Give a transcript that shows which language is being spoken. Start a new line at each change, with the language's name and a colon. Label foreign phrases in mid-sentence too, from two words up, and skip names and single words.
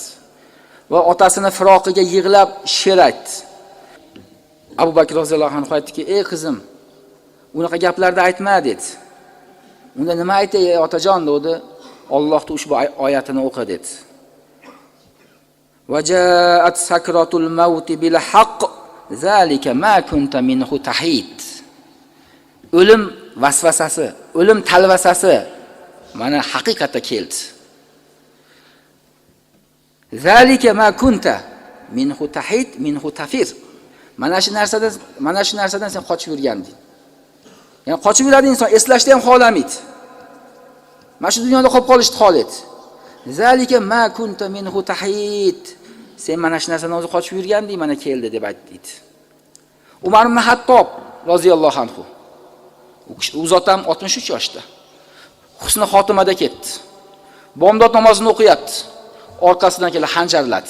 Uzbek: Va otasini firoqiga yig'lab she'r aytdi. Abu Bakr
Arabic: رضي الله عنه
Uzbek: aytdiki, "Ey qizim, unaqa gaplarni aytma" dedi. Unda nima aytay otajon dedi? Allohning ushbu oyatini o'qi dedi.
Arabic: وجاءت سكرة الموت بالحق ذلك ما كنت منه تحيد.
Uzbek: O'lim vasvasasi, o'lim talvasasi mana haqiqatda keldi.
Arabic: ذلك ما كنت منه تحيد منه تفر.
Uzbek: Mana shu narsadan sen qochib yurganding. Ya'ni qochib yuradi inson, eslashni ham xohlamaydi. Mana shu dunyoda qolib qolishni xohlaydi.
Arabic: ذلك ما كنت منه تحيد.
Uzbek: Sen mana shu narsadan o'zi qochib yurganding, mana keldi deb aytdi. Umar ibn Hattob
Arabic: رضي الله عنه.
Uzbek: U zot ham 63 yoshda. Husni xotimada ketdi. Bomdod namozini o'qiyapti. Orqasidan kelib hanjarladi.